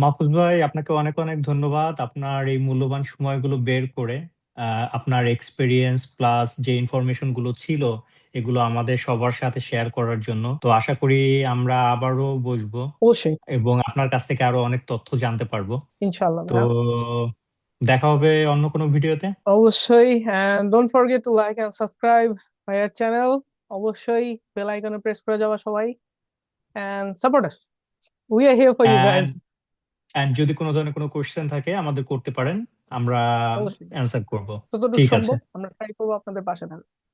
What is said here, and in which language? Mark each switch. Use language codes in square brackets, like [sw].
[bn] মাহফুজ ভাই, আপনাকে অনেক অনেক ধন্যবাদ আপনার এই মূল্যবান সময়গুলো বের করে আপনার এক্সপিরিয়েন্স প্লাস যে ইনফরমেশন গুলো ছিল এগুলো আমাদের সবার সাথে শেয়ার করার জন্য। তো আশা করি আমরা আবারও বসবো অবশ্যই, এবং আপনার কাছ থেকে আরো অনেক তথ্য জানতে পারবো। ইনশাআল্লাহ তো ভাইয়া। দেখা হবে অন্য কোনো ভিডিওতে। [en] অবশ্যই, and don't forget to like and subscribe [bn] ভাইয়ার চ্যানেল। অবশ্যই বেল আইকনে প্রেস করে যাবা সবাই, [en] and support us, we are here for you guys। [bn] And and যদি কোনো ধরনের কোনো কোশ্চেন থাকে আমাদের করতে পারেন, আমরা অবশ্যই, অ্যান্সার করব। যতটুকু ঠিক আছে, সম্ভব আমরা ট্রাই করবো আপনাদের পাশে থাকতে।